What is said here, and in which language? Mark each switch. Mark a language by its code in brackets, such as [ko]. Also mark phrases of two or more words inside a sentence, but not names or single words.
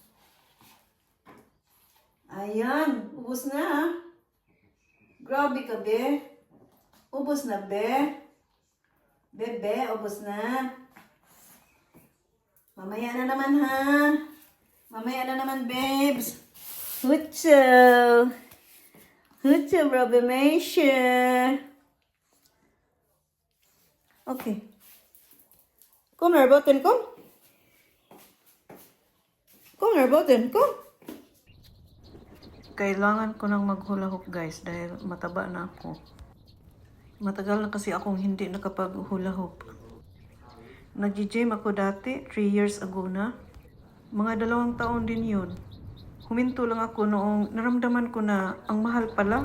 [tl] Ayan, ubos na. Grabe ka, be. Ubos na, be. Bebe, ubos na. Mamaya na naman, ha? Mamaya na naman, babes. Hucho. Hucho, problemation. [nl] Okay. Kom naar buiten, kom. Kom naar buiten, kom. [tl] Kailangan ko nang maghula hoop guys dahil mataba na ako. Matagal na kasi akong hindi nakapaghula hoop. Nag-gym ako dati, 3 years ago na. Mga 2 taon din yun. Huminto lang ako noong naramdaman ko na ang mahal pala.